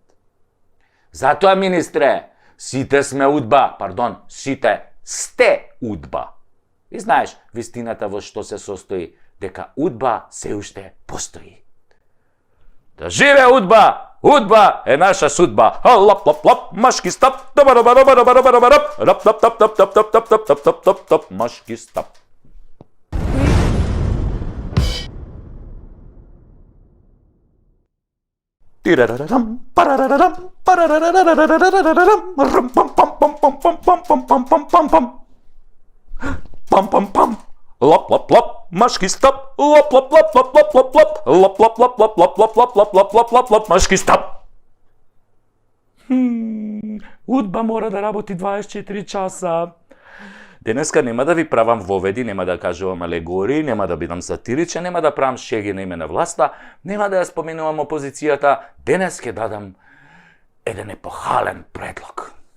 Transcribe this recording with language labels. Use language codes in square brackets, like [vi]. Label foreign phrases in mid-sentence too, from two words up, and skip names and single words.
[mk] Затоа, министре, сите сме удба, сите сте удба. И знаеш, вистината во што се состои, дека удба се уште постои. Да живе удба! Удба е наша судба. Лап лап лап, машки стап. Рап тап тап тап тап тап тап тап тап тап тап тап, машки стап. Тирарарам, парарарам, парарарарарарарарарам, рам пам пам пам пам пам пам пам пам пам пам пам. Пам пам пам. Лап лап лап, машки стап. Лап лап лап лап лап лап лап. Лап лап лап лап лап лап лап лап лап лап лап лап, машки стап. Удба мора да работи 24 часа. Денеска нема да ви правам воведи, нема да кажувам алегории, нема да бидам сатиричен, нема да правам шеги на име на власта, нема да ја споменувам опозицијата. Денес ќе дадам еден епохален предлог.